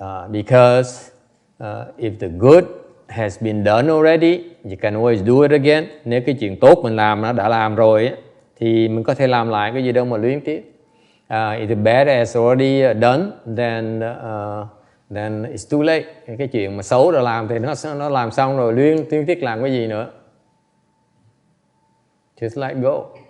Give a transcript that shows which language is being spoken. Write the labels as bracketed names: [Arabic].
[English] Because if the good has been done already, you can always do it again. [Vietnamese] Nếu cái chuyện tốt mình làm nó đã làm rồi ấy, thì mình có thể làm lại, cái gì đâu mà luyến tiếc. [English] If the bad has already done, then it's too late. [Vietnamese] Cái chuyện mà xấu đã làm thì nó làm xong rồi, luyến tiếc làm cái gì nữa. [English] Just let go.